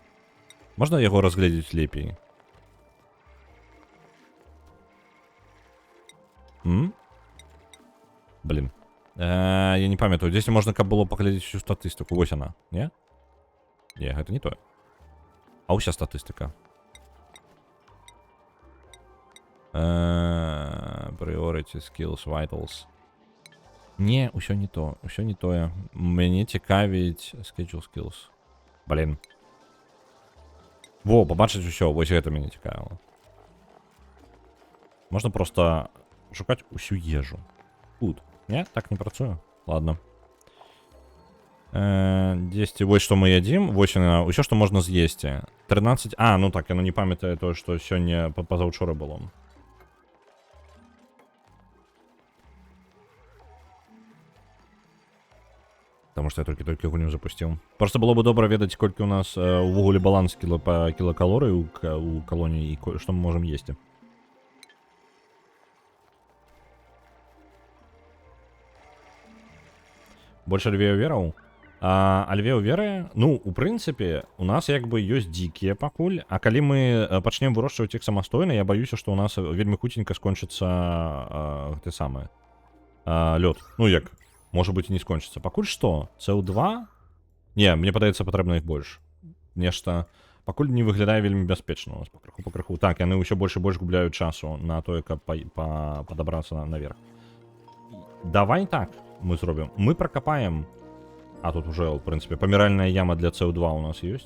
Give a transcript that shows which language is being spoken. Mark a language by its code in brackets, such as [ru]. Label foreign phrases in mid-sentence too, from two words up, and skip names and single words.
[be] Можна яго разгледзець лепей? Блин. Я не памятаю. Дзесьці можна, каб было паглядзець усю статыстыку. Вось она. Не? Не, гэта не тое. А ўся статыстыка. [en] Priority, skills, vitals. [be] Не, усё не то. Усё не тое. Мяне цікавіць [en] schedule skills. [be] Блин. Во, побачыць усё. Вось гэта мяне цікавіла. Можна просто шукаць усю ежу. Тут. Не? Так не працуе? Ладно. 10. Вось што мы ядзім. Вось яна. Усё, што можна з'есці. 13. А, ну так, яно не памятае тое, што сёння пазаўчора было. [ru] Потому что [be] я толькі гульню запусціў. Просто [ru] было бы [be] добра ведаць, колькі у нас увогуле баланс па кілакалорый у калоніі і што мы можам есці. Больш альвею-вераў? Альвею-веры, ну, у прынцыпе, у нас як бы ёсць дзікія пакуль, а калі мы пачнем вырошчваць іх самастойна, я баюся, што у нас вельмі хуценька скончыцца гэты самы лёд. Ну як? [ru] Может быть, и не скончится. [be] Пакуль что? СО2? Не, мне падаецца, патрэбна іх больш. Нешта... Пакуль не выглядае вельмі бяспечна у нас пакрыху. Так, яны ўсё больш і больш губляюць часу на тое, каб падабрацца наверх. Давай так мы зробім. Мы пракапаем... А, тут уже, в прынцыпе, паміральная яма для СО2 у нас ёсць.